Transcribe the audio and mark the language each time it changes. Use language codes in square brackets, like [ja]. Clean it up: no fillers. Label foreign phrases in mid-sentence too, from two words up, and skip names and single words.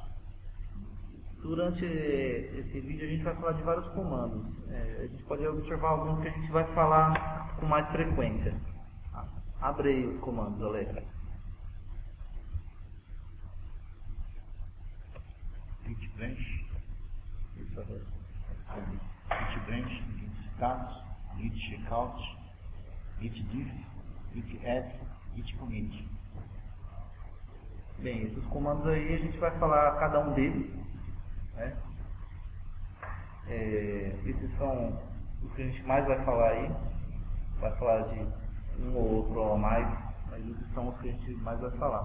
[pt] Durante esse vídeo a gente vai falar de vários comandos. A gente pode observar alguns que a gente vai falar com mais frequência. Abre aí os comandos, Alex. Git branch, Isso, Alex. git branch, git status, git checkout, git diff, git add, git commit. Bem, esses comandos aí a gente vai falar cada um deles, né? Esses são os que a gente mais vai falar aí. Vai falar de um ou outro ou mais, mas esses são os que a gente mais vai falar.